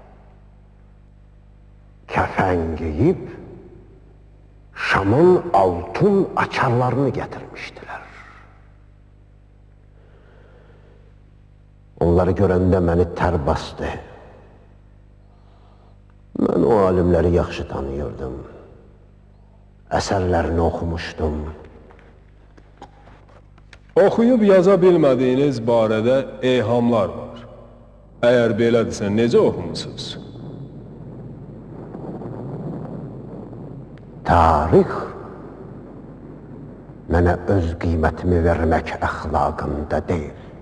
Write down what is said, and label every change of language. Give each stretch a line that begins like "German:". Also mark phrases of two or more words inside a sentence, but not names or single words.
Turkish: Kefen giyip Şam'ın altın açarlarını getirmiştiler. Onları görəndə beni ter bastı.
Azerbaijani: Ben o alimleri yaxşı tanıyırdım.
Turkish: Eserlerini okumuştum.
Azerbaijani: Oxuyub yaza bilmədiyiniz barədə eyhamlar var. Əgər belədirsə, necə oxumusunuz? Tarix mənə öz qiymətimi vermək əxlaqında deyil.